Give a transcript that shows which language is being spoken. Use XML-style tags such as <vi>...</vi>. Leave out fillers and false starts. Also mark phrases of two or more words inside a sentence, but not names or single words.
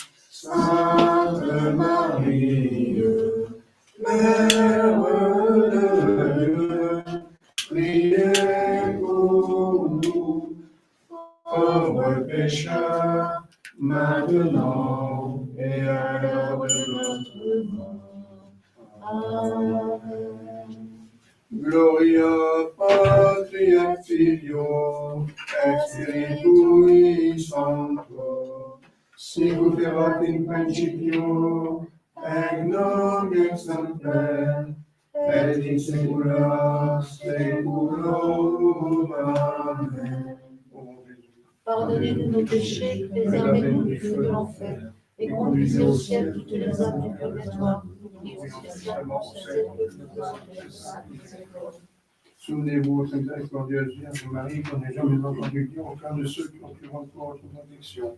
<fr>Sainte Marie, Mère de Dieu, priez pour nous, pauvres pécheurs, maintenant et à l'heure de notre mort. Amen.</fr> <la>Gloria Patri et Filio et Spiritui Sancto, sicut erat in principio et nunc et semper et in saecula saeculorum. Amen.</la> <fr>Pardonnez-nous nos péchés, préservez-nous du feu de l'enfer, et conduisez au ciel toutes les âmes du purgatoire, et spécialement celles que nous avons besoin de miséricorde. Souvenez-vous, Sainte Miséricordieuse Vierge Marie, qu'on n'ait jamais entendu dire aucun de ceux qui ont pu recours à son addiction.</fr>